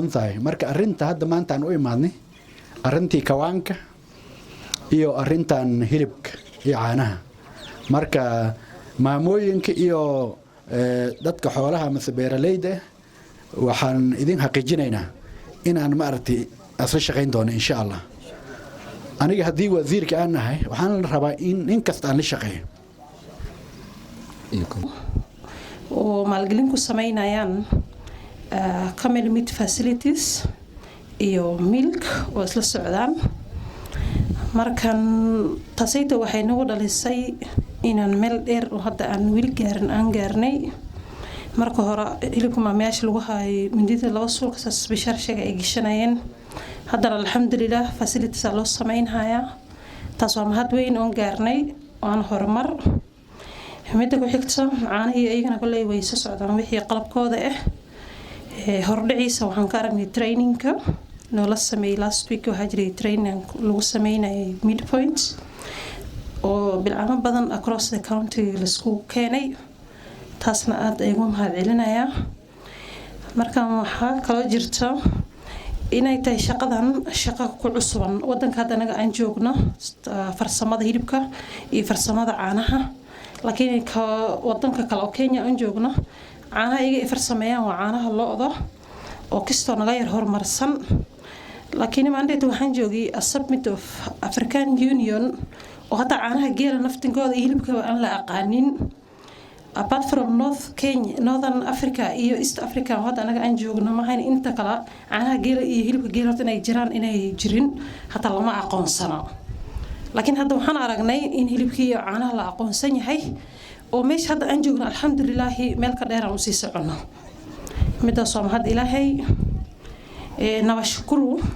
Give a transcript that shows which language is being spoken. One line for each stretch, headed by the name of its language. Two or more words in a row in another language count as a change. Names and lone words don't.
Somali: tahay marka arrinta hadda maanta aan u imaadnay arrintii kawaanka iyo arrintan hilibka iyo caanaha marka maamooyinka iyo dadka xoolaha ama beeralayda waxaan idin xaqiijinaynaa inaan ma aragtay asla shaqayn doono
Arabic: insha Allah
Somali: aniga hadii wasiirka aan nahay waxaan rabaa in kasta aan la shaqeeyo oo maalgelin ku sameynayaan
English: camel meat facilities
Somali: iyo milk oo isla socdaan markan taasayda waxay nagu dhalisay inaan meel dheer oo hadda aan wili aan gaarnay marka hore hilibka maamyaasha lagu hayo mindida laba suuq special shaqo ay gashanayeen haddana alxamdulillah facilities loo sameynaya taas waa mahad weyn oo gaarnay aan horumar midda ku xigta caanaha iyagana kulay way soo socdaan wixii qalabkooda hordhiciisa waxaan ka aragnay trainingka noola sameeyay
English: last week
Somali: waxaa jiray training lagu sameynayay midpoint oo bilcamo badan
English: across the county
Somali: la isku keenay taasna aad ay ugu mahad celinaya marka waxaa kaloo jirta inay tahay shaqadan shaqo ku cusuban wadanka hadda anaga aan joogno farsamada hilibka iyo farsamada caanaha laakiin ka wadanka kale oo Kenya aan joogno caanaha iyaga farsameeyaan waa caanaha lo'da oo kisto naga yar horumarsan laakiin maanta waxaan joogay
English: a summit of African Union
Somali: oo hadda caanaha geela naftinkooda iyo hilibka aan la aqaanin
English: apart from Northern Africa
Somali: iyo East Africa hadda anaga aan joogno ma hayn inta kala caanaha geela iyo hilibka geela inay jiraan inay jirin hatta lama aqoonsano laakiin hadda waxaan aragnay in hilibka iyo caanaha la aqoonsan yahay oo meesha hadda aan joogno alxamdulillah meel ka dheer aan u sii socono midaas waa mahad ilaahay nabashkuru